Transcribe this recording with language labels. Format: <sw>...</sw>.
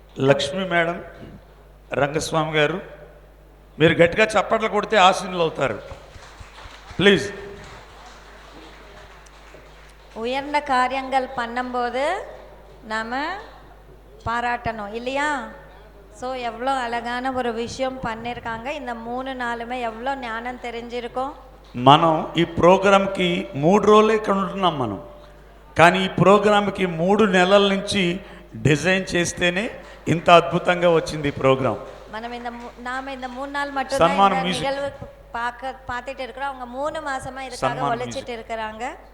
<te>Lakshmi madam, Rangaswamy గారు, మీరు గట్టిగా చప్పట్లు కొడితే ఆశీనులు అవుతారు.</te> <en>Please.</en> <ta>உயர்ந்த காரியங்கள் பண்ணும்போது நாம் பாராட்டணும் இல்லையா?</ta> <en>so</en> <ta>எவ்வளோ அழகான ஒரு விஷயம் பண்ணியிருக்காங்க. இந்த 3 நாளுமே எவ்வளோ ஞானம் தெரிஞ்சிருக்கோம்.</ta> <te>మనం ఈ ప్రోగ్రామ్కి 3 రోజులే ఇక్కడ ఉంటున్నాం మనం. కానీ ఈ ప్రోగ్రామ్కి 3 నెలల నుంచి డిజైన్ చేస్తేనే ఇంత అద్భుతంగా వచ్చింది ఈ ప్రోగ్రామ్. మనం</te> <ta>நாம இந்த 3 நாள் மட்டும் தான் இந்த நிகழ்வு பார்த்துட்டு இருக்கிறோம். அவங்க 3 மாசமா இதுக்காக உழைச்சிட்டு இருக்கிறாங்க.</ta>